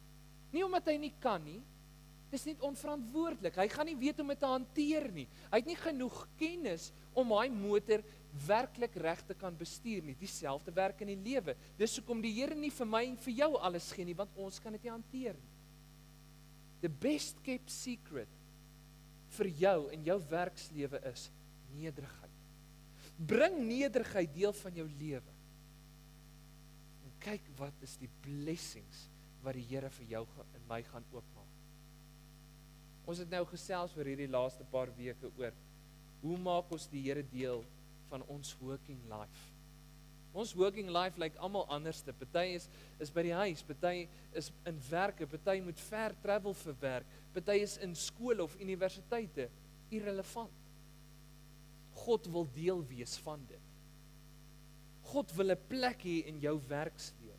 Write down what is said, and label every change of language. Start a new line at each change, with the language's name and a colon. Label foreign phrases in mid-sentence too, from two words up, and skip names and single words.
Afrikaans: Nie omdat hy nie kan nie, dis net onverantwoordelik, hy gaan nie weet om dit te hanteer nie, hy het nie genoeg kennis om hy motor werklik reg te kan bestuur nie, dieselfde werk in die lewe, dis hoekom die Here nie vir my en vir jou alles gee nie, want ons kan dit nie hanteer nie.
English: The best kept secret
Afrikaans: vir jou in jou werkslewe is nederigheid. Bring nederigheid deel van jou lewe. En kyk wat is die blessings wat die Here vir jou en my gaan oopmaak. Ons het nou gesels oor hierdie laaste paar weke oor, hoe maak ons die Here deel van ons
English: working life?
Afrikaans: Ons
English: working life
Afrikaans: lyk almal anderste. Party is by die huis, party is in werke, party moet ver travel vir werk, party is in skole of universiteite, irrelevant. God wil deel wees van dit. God wil 'n plek hê in jou werkslewe.